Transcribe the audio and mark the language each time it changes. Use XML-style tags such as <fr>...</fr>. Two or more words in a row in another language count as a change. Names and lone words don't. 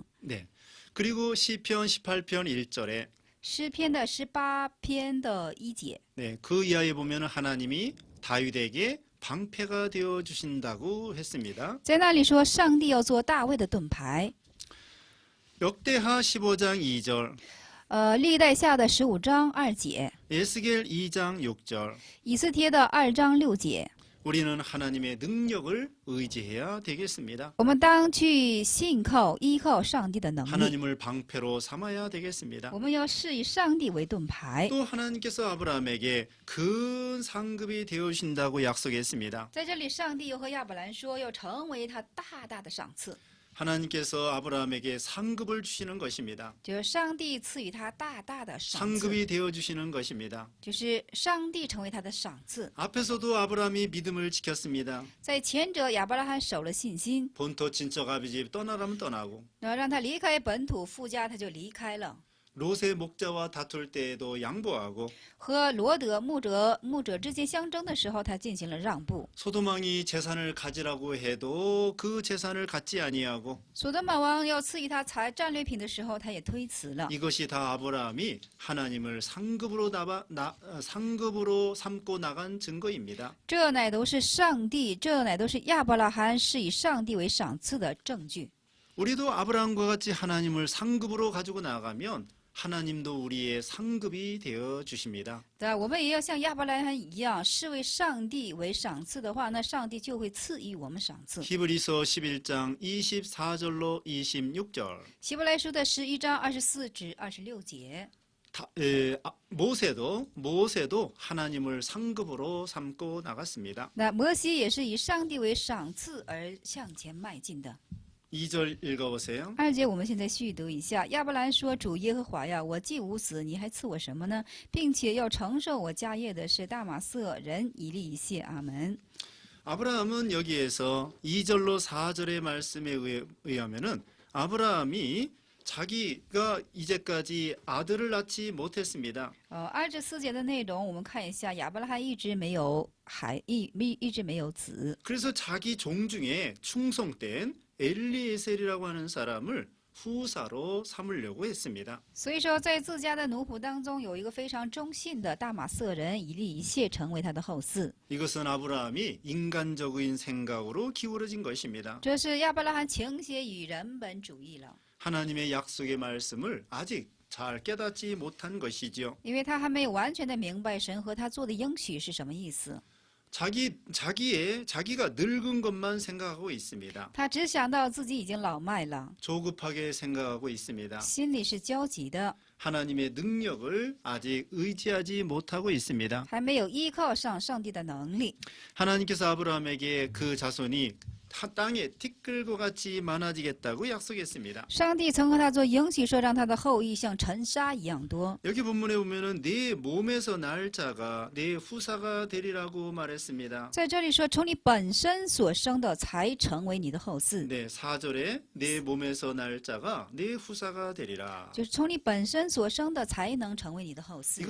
<ko>네. 그리고 시편 18편 1절에</ko> <zh>诗篇的18篇的1节，</zh> <ko>네, 그 이하에 보면 하나님이 다윗에게 방패가 되어 주신다고 했습니다.</ko> <zh>在那里说上帝要做大卫的盾牌。</zh> <ko>역대하 15장 2절,</ko> <zh>历代下的15章2节，</zh> <ko>에스겔 2장 6절.</ko> <zh>以斯帖的2章6节，</zh> <ko>우리는 하나님의 능력을 의지해야 되겠습니다.</ko> <zh>我们当去信靠依靠上帝的能力，</zh> <ko>하나님을 방패로 삼아야 되겠습니다.</ko> <zh>我们要视以上帝为盾牌。</zh> <ko>또 하나님께서 아브라함에게 큰 상급이 되어 주신다고 약속했습니다.</ko> <zh>在这里，上帝又和亚伯兰说要成为他大大的赏赐，</zh> <ko>하나님께서 아브라함에게 상급을 주시는 것입니다.</ko> <zh>就是上帝赐予他大大的赏赐，</zh> <ko>상급이 되어 주시는 것입니다.</ko> <zh>就是上帝成为他的赏赐。</zh> <ko>앞에서도 아브라함이 믿음을 지켰습니다.</ko> <zh>在前者，亚伯拉罕守了信心，</zh> <ko>본토 친척 아비집 떠나라면 떠나고</ko> <zh>然后让他离开本土父家，他就离开了。</zh> <ko>롯의 목자와 다툴 때에도 양보하고</ko> <zh>和罗德牧者之间相争的时候，他进行了让步。</zh> <ko>소돔왕이 재산을 가지라고 해도 그 재산을 갖지 아니하고</ko> <zh>所多玛王要赐予他战略品的时候，他也推辞了。</zh> <ko>이것이 다 아브라함이 하나님을 상급으로 삼고 나간 증거입니다.</ko> <zh>这乃都是亚伯拉罕是以上帝为赏赐的证据。</zh> <ko>우리도 아브라함과 같이 하나님을 상급으로 가지고 나가면 하나님도 우리의 상급이 되어 주십니다.</ko> <zh>对，我们也要像亚伯拉罕一样，视为上帝为赏赐的话，那上帝就会赐予我们赏赐。</zh> <ko>히브리서 11장 24절로 26절.</ko> <zh>希伯来书的11章24至26节。</zh> <ko>모세도 하나님을 상급으로 삼고 나갔습니다.</ko> <zh>那摩西也是以上帝为赏赐而向前迈进的。</zh> <ko>2절 읽어보세요.</ko> <zh>2 节我们现在续读一下。亚伯兰说：“主耶和华呀，我既无子，你还赐我什么呢？并且要承受我家业的是大马色人以利以谢。阿门。”</zh> <ko>아브라함은 여기에서 2절로 4절의 말씀에 의하면은 아브라함이 자기가 이제까지 아들을 낳지 못했습니다.</ko> <zh>2 至4节的内容，我们看一下，亚伯拉罕一直没有子，</zh> <ko>그래서 자기 종 중에 충성된 엘리에셀이라고 하는 사람을 후사로 삼으려고 했습니다.</ko> <zh>所以说，在自家的奴仆当中，有一个非常忠信的大马色人以利以谢成为他的后嗣。</zh> <ko>이것은 아브라함이 인간적인 생각으로 기울어진 것입니다.</ko> <zh>这是亚伯拉罕倾斜于人本主义了，</zh> <ko>하나님의 약속의 말씀을 아직 잘 깨닫지 못한 것이지요.</ko> <zh>因为他还没有完全的明白神和他做的应许是什么意思。</zh> <ko>자기가 늙은 것만 생각하고 있습니다.</ko> <zh>他只想到自己已经老迈了，</zh> <ko>조급하게 생각하고 있습니다.</ko> <zh>心里是焦急的，</zh> <ko>하나님의 능력을 아직 의지하지 못하고 있습니다.</ko> <zh>还没有依靠上上帝的能力。</zh> <ko>하나님께서 아브라함에게 그 자손이 땅에 티끌과 같이 많아지겠다고 약속했습니다.</ko> <zh>上帝曾和他做应许，说让他的后裔像尘沙一样多。</zh> <ko>여기 본문에 보면은 내 몸에서 날 자가 내 후사가 되리라고 말했습니다.</ko> <zh>在这里说，从你本身所生的才成为你的后嗣，</zh> <ko>네, 4절에 내 몸에서 날 자가 내 후사가 되리라.</ko> <zh>就是从你本身所生的才能成为你的后嗣。</zh>